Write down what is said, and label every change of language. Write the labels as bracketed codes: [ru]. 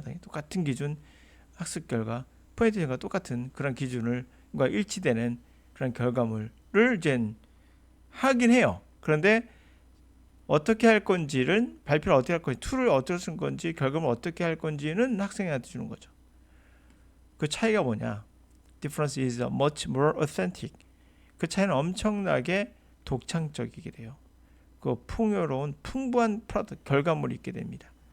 [ko] 당연히 똑같은 기준, 학습 결과, 프레젠테이션과 똑같은 그런 기준과 일치되는 그런 결과물을 이제 하긴 해요. 그런데 어떻게 할 건지는 발표를 어떻게 할 건지, 툴을 어떻게 쓸 건지, 결과물을 어떻게 할 건지는 학생한테 주는 거죠. 그 차이가 뭐냐? [en] Difference is much more authentic. [ko] 그 차이는 엄청나게 독창적이게 돼요. 그 풍요로운 풍부한 프로덕트 결과물이 있게 됩니다.